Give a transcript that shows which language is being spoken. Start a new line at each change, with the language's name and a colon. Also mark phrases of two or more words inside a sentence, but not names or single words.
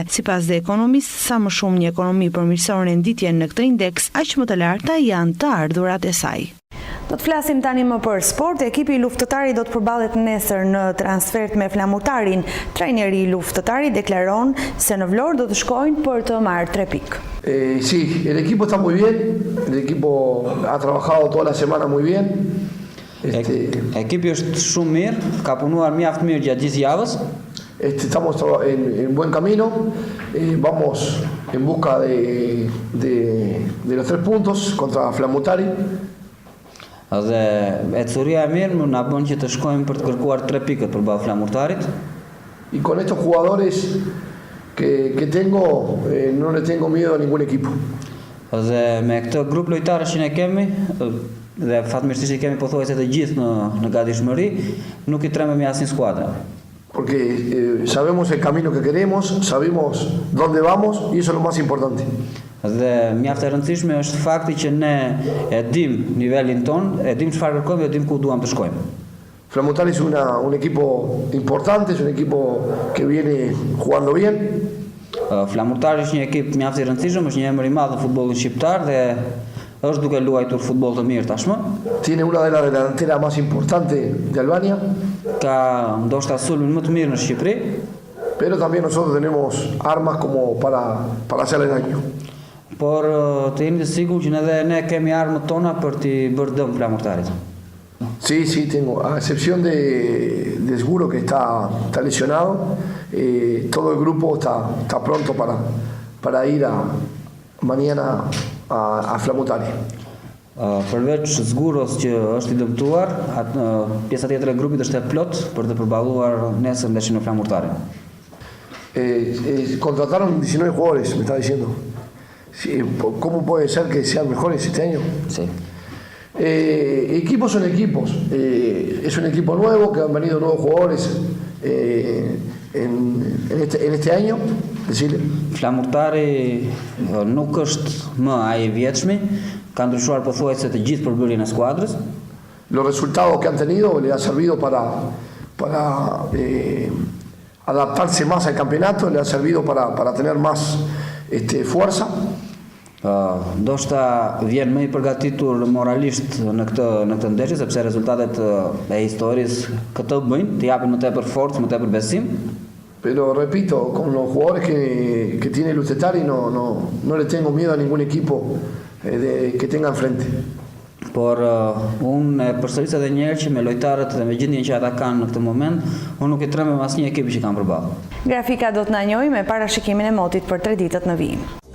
Albanian: Sipas The Economist, sa më shumë një ekonomi përmirëson renditjen në këtë indeks, aq më të larta janë të ardhurat e saj. Do të flasim tani më për sport. Ekipi i luftëtarit do të përballet nesër në transfert me Flamurtarin. Trajneri i luftëtarit deklaron se në Vlorë do të shkojnë për të marrë 3 pikë.
Spanish: Sí, el equipo está muy bien, el equipo ha trabajado toda la semana muy bien.
Albanian: Ekipi është shumë mirë, ka punuar mjaft mirë gjatë gjithë javës.
Spanish: Estamos en buen camino, vamos en busca de los 3 puntos contra Flamurtari.
Albanian: Dhe ecëria e mirë na bën që të shkojmë për të kërkuar 3 pikët përballë Flamurtarit.
Spanish: Y con estos jugadores que tengo, no le tengo miedo a ningún equipo.
Albanian: Dhe me këtë grup lojtarësh që ne kemi, dhe fatmirësisht i kemi pothuajse të gjithë në gatishmëri, nuk i trememi asnjë skuadra.
Spanish: Porque sabemos el camino que queremos, sabemos dónde vamos y eso es lo más importante.
Albanian: Dhe mjaft e rëndësishme është fakti që ne e dim nivelin ton, e dim çfarë kërkojmë dhe dim ku duam të shkojmë.
Spanish: Flamurtari es un equipo importante, es un equipo que viene jugando bien.
Albanian: Flamurtari është një ekip mjaft i rëndësishëm, është një emër i madh në futbollin shqiptar dhe është duke luajtur futboll të mirë tashmë.
Spanish: Tiene una de las delanteras más importantes de Albania.
Albanian: Ka ndoshta sulmin më të mirë në Shqipëri.
Spanish: Pero también nosotros tenemos armas como para hacerle daño.
Albanian: Por të jeni të sigurt që edhe ne kemi armët tona për t'i bërë dëm Flamurtarit.
Spanish: Sí, tengo, a excepción de Seguro que está lesionado, todo el grupo está pronto para ir mañana a Flamurtari.
Albanian: Përveç Zguros që është i dëmtuar, pjesa tjetër e grupit është e plot për të përballuar nesër ndeshjen në Flamurtarin.
Spanish: Contrataron 19 jugadores, me está diciendo. Sí, ¿cómo puede ser que sean mejores este año? Sí. Equipos son equipos. Es un equipo nuevo, que han venido nuevos jugadores en este año. Decirle.
Albanian: Flamurtari nuk është më ai i vjetshmi, ka ndryshuar pothuajse të gjithë përbërjen e skuadrës.
Spanish: Los resultados que han tenido le ha servido para adaptarse más al campeonato, le ha servido para tener más fuerza.
Albanian: Ndoshta vjen më i përgatitur moralisht në këtë ndeshje sepse rezultatet e historisë këtë bëjnë, të japin më tepër forcë, më tepër besim.
Spanish: Pero repito, con los jugadores que tiene Lucetari no le tengo miedo a ningún equipo que tenga enfrente.
Albanian: Por unë përsëris edhe një herë që me lojtarët dhe me gjendjen që ata kanë në këtë moment, unë nuk i tremem asnjë ekipi që kanë përballë. Grafika do të na njojë me parashikimin e motit për 3 ditët në vijim.